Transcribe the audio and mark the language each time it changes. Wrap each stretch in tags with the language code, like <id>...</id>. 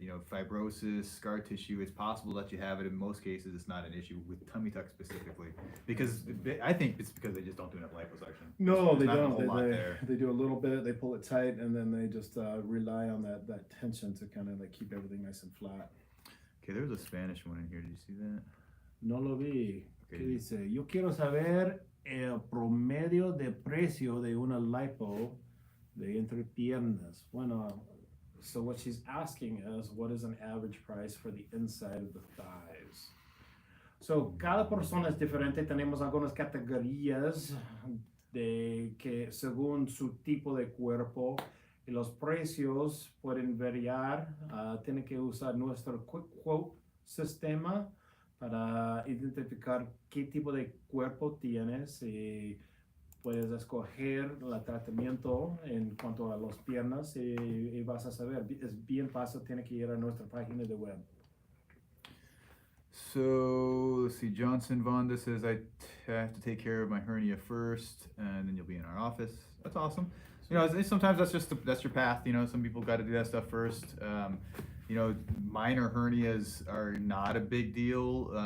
<en>Fibrosis, scar tissue, it's possible that you have it. In most cases, it's not an issue with tummy tuck specifically, because I think it's because they just don't do enough liposuction. No, There's they not a don't. whole lot there. They do a little bit, they pull it tight, and then they just rely on that tension to kind of like keep everything nice and flat. Okay, there was a Spanish one in here. Did you see that?</en> <es>No lo vi. ¿Qué</es> <en>Okay.</en> <es>dice? Yo quiero saber el promedio de precio de una lipo de entrepiernas. Bueno,</es> <en>so what she's asking is, what is an average price for the inside of the thighs?</en> <es>So cada persona es diferente. Tenemos algunas categorías de que según su tipo de cuerpo y los precios pueden variar. Tiene que usar nuestro Quick Quote sistema para identificar qué tipo de cuerpo tienes y puedes escoger el tratamiento en cuanto a las piernas y vas a saber. Es bien fácil, tiene que ir a nuestra página de web.</es> <en>So let's see. Johnson Vonda says I have to take care of my hernia first, and then you'll be in our office. That's awesome. Sometimes that's your path. Some people got to do that stuff first. Minor hernias are not a big deal.</en>